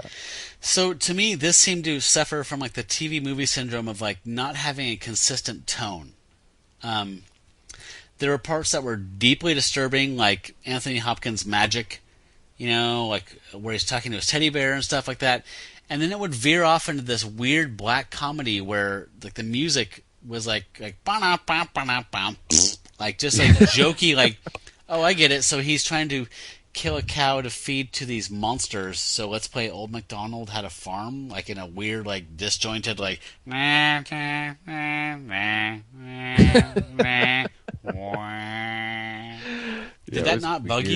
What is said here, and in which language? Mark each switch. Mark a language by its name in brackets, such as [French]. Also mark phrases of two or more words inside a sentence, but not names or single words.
[English] So to me, this seemed to suffer from like the TV movie syndrome of like not having a consistent tone. There were parts that were deeply disturbing, like Anthony Hopkins' magic, like where he's talking to his teddy bear and stuff like that. And then it would veer off into this weird black comedy where like the music was like ba-na-ba-ba-na-ba, like just like jokey, like, oh, I get it. So he's trying to kill a cow to feed to these monsters. So let's play Old MacDonald Had a Farm, like in a weird, like disjointed, like. Did that not bug you?